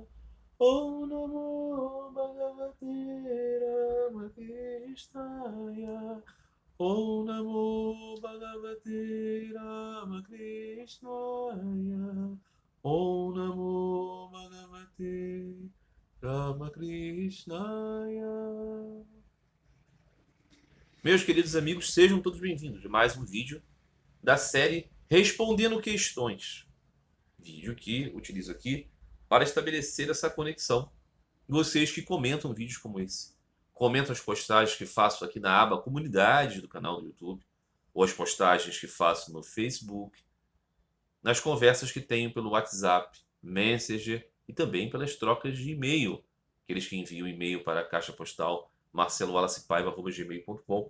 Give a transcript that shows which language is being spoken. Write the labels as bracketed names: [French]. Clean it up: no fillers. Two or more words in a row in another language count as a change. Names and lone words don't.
[Sanskrit] ॐ नमो भगवते रामकृष्णाय. ॐ नमो भगवते रामकृष्णाय. ॐ नमो भगवते रामकृष्णाय. [Portuguese] Meus queridos amigos, sejam todos bem-vindos a mais um vídeo da série Respondendo Questões. Vídeo que utilizo aqui para estabelecer essa conexão. Vocês que comentam vídeos como esse, comentam as postagens que faço aqui na aba Comunidade do canal do YouTube, ou as postagens que faço no Facebook, nas conversas que tenho pelo WhatsApp, Messenger e também pelas trocas de e-mail, aqueles que enviam e-mail para a caixa postal marcelowallacipaiva@gmail.com.